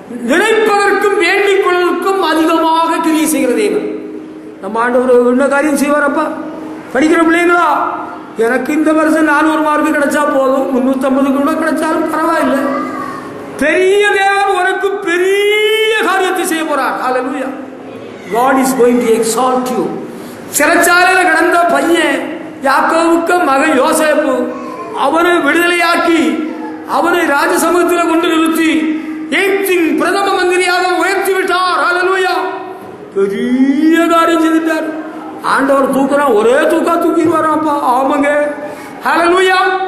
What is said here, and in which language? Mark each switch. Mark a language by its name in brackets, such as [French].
[Tamil] நினைப்பதற்கும் வேண்டிக் கொள்வதற்கும் அதிகமாக கிரியை செய்கிற தேவன் நம்ம ஆண்டவர். என்ன காரியம் செய்வாரப்பா? படிக்கிற பிள்ளைங்களா, எனக்கு இந்த வருஷம் 400 மார்க்கு கிடைச்சா போதும், 350 கூட கிடைச்சாலும் பரவாயில்லை. பெரிய தேவன் உனக்கு பெரிய காரியத்தை செய்ய போறார். ஹல்லேலூயா. [English] God is going to exalt you. [Tamil] சிறைச்சாலையில் கடந்த பையன் யாக்கோவுக்கு மகன் யோசேப்பு, அவனை விடுதலையாக்கி அவனை ராஜசமூகத்தில் கொண்டு நிறுத்தி எகிப்தின் பிரதம மந்திரியாக உயர்த்தி விட்டார். ஹல்லேலூயா. பெரிய காரியம் செய்துட்டார். ஆண்டவர் தூக்குறான், ஒரே தூக்கிடுவாராப்பா. ஆமாங்க. ஹல்லேலூயா.